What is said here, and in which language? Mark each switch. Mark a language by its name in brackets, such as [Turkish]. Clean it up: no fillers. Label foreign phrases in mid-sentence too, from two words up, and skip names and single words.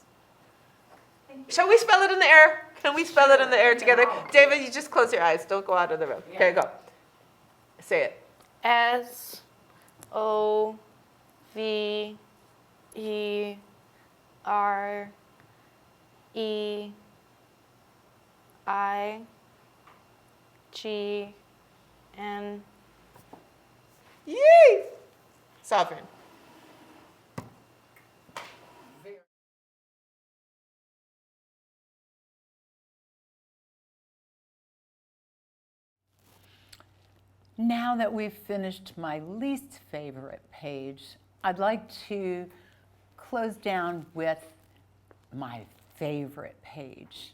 [English] Shall we spell it in the air? Can we spell it in the air together? David, you just close your eyes. Don't go out of the room. Okay, go. Say it. S-O-V-E-R-E-I-G-N. Yay! Sovereign. Now that we've finished my least favorite page, I'd like to close down with my favorite page.